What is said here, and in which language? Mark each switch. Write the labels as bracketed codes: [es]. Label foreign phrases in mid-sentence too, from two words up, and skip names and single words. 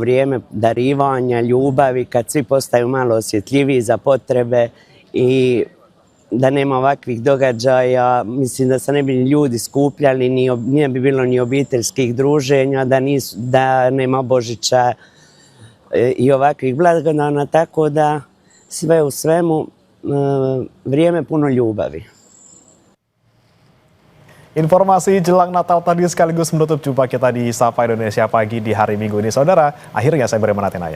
[hr] vrijeme darivanja, ljubavi, kad svi postaju malo osjetljiviji za potrebe i da nema ovakvih događaja, mislim da se ne bi ljudi skupljali, nije bi bilo ni obiteljskih druženja, da nema Božića i ovakvih blagdana, tako da sve u svemu vrijeme puno ljubavi. [id] Informasi jelang Natal tadi sekaligus menutup jumpa kita di Sapa Indonesia Pagi di hari Minggu ini, saudara. Akhirnya saya Breman Atenaya.